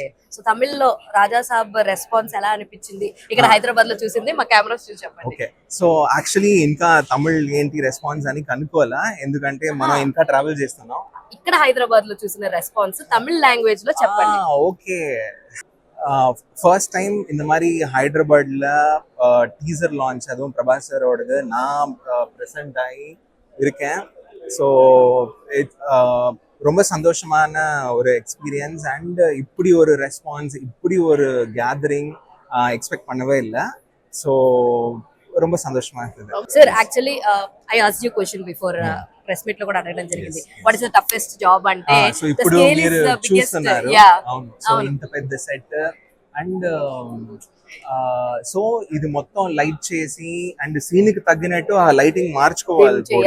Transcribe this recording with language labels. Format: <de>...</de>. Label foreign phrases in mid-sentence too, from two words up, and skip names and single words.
<te>సో తమిళ్లో రాజా సాబ్ రెస్పాన్స్ ఎలా అనిపించింది? ఇక్కడ హైదరాబాద్ లో చూసింది, మా కెమెరాస్ చూసి చెప్పండి. ఓకే.</te> <en>so actually</en> <te>ఇంకా తమిళ్ ఏంటి రెస్పాన్స్ అని కనుక్కోవాలా, ఎందుకంటే మనం ఇంకా ట్రావెల్ చేస్తున్నాం. ఇక్కడ హైదరాబాద్ లో చూసిన రెస్పాన్స్</te> <en>Tamil language</en> <te>లో చెప్పండి. ఓకే.</te> <ta>ஃபர்ஸ்ட் டைம் இந்த மாதிரி ஹைதராபாத்ல</ta> <en>teaser launch,</en> <ta>அதுவும் பிரபாஸ் சாரோடது நான் ப்ரெசென்ட் ஆகி இருக்கேன். ஸோ ரொம்ப சந்தோஷமான ஒரு எக்ஸ்பீரியன்ஸ். அண்ட் இப்படி ஒரு ரெஸ்பான்ஸ், இப்படி ஒரு</ta> <en>gathering expect</en> <ta>பண்ணவே இல்லை. ஸோ ரொம்ப సంతోషமா இருக்குது.</ta> <te>సార్ యాక్చువల్లీ</te> <en>I asked you question before press meet</en> <te>లో కూడా అడగడం జరిగింది,</te> <en>what is the toughest job</en> <te>అంటే. సో ఇప్పుడు మీరు చూస్తున్నారు, అవును. సో ఇంత పెద్ద</te> <en>set and so</en> <te>ఇది మొత్తం లైట్ చేసి అండ్ సీన్ కి తగ్గినట్టు ఆ లైటింగ్ మార్చుకోవాలి కూడా.</te>